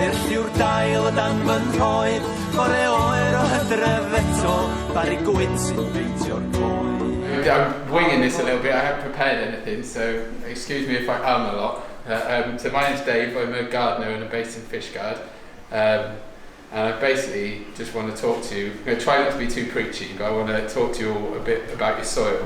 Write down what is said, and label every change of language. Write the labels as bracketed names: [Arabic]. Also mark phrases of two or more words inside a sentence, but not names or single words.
[Welsh] yw'r dail dan fy nhroed, bore oer o hydref eto, bari gwynt sy'n beintio'r coed. [English] I'm winging this a little bit, I haven't prepared anything, so excuse me if I a lot. So my name's Dave, I'm a gardener and I'm based in Fishguard. And I basically just want to talk to you, I'm going to try not to be too preachy, but I want to talk to you all a bit about your soil.